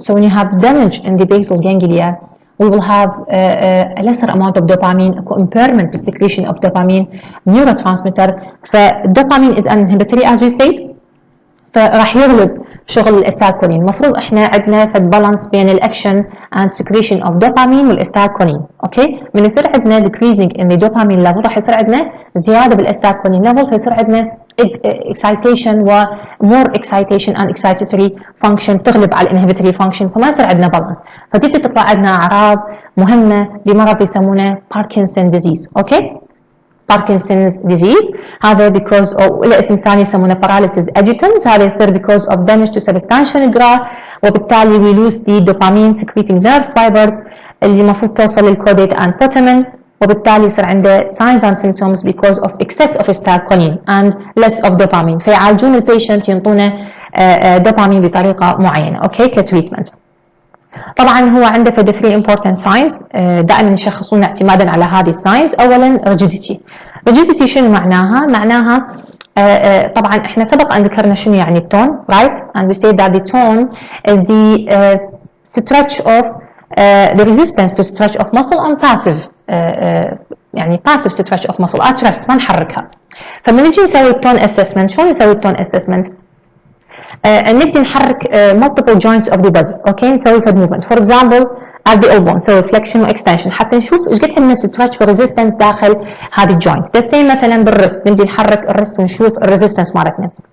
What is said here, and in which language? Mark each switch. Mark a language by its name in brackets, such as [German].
[English] So when you have damage in the basal ganglia, we will have a lesser amount of dopamine, impairment in secretion of dopamine neurotransmitter. فالدوبامين is an inhibitory as we say. [Arabic] فراح يغلب شغل الاستاكولين. المفروض احنا عندنا فد بالانس بين الاكشن اند سكريشن اوف دوبامين والاستاكولين. اوكي، من يصير عندنا decreasing in the dopamine level راح يصير عندنا زياده بالاستاكولين level، فيصير عندنا excitation و [English] more excitation and excitatory function [Arabic] تغلب على inhibitory function، فما يصير عندنا بالانس، فتبتدي تطلع عندنا اعراض مهمه بمرض يسمونه باركنسون ديزيز. [English] okay, Parkinson's disease هذا because of [Arabic] له اسم ثاني يسمونه [English] paralysis agitans، هذا يصير because of damage to substantia nigra، وبالتالي we lose the dopamine secreting nerve fibers [Arabic] اللي المفروض توصل للكوديت [English] and putamen، [Arabic] وبالتالي يصير عنده [English] signs and symptoms because of excess of acetylcholine and less of dopamine، [Arabic] فيعالجون البيشنت ينطونه دوبامين بطريقه معينه. اوكي، كتريتمنت. طبعا هو عنده في 3 [English] important signs [Arabic] دائما يشخصون اعتمادا على هذه الساينز. [English] اولا rigidity. [Arabic] rigidity شنو معناها؟ معناها طبعا احنا سبق ان ذكرنا شنو يعني التون، right? [English] And we say that the tone is the stretch of the resistance to stretch of muscle on passive يعني passive stretch of muscle at rest، [Arabic] ما نحركها. فلما نجي نسوي التون assessment، شلون نسوي التون assessment؟ نبدي نحرك [English] multiple joints of the body. [Arabic] اوكي، نسوي فد movement [English] for example at the elbow [Arabic] نسوي flexion و extension حتى نشوف ايش قد عندنا stretch و resistance داخل هذه الجوينت. the same مثلا بالرست، نبدي نحرك الرست ونشوف الريزيستنس مالتنا.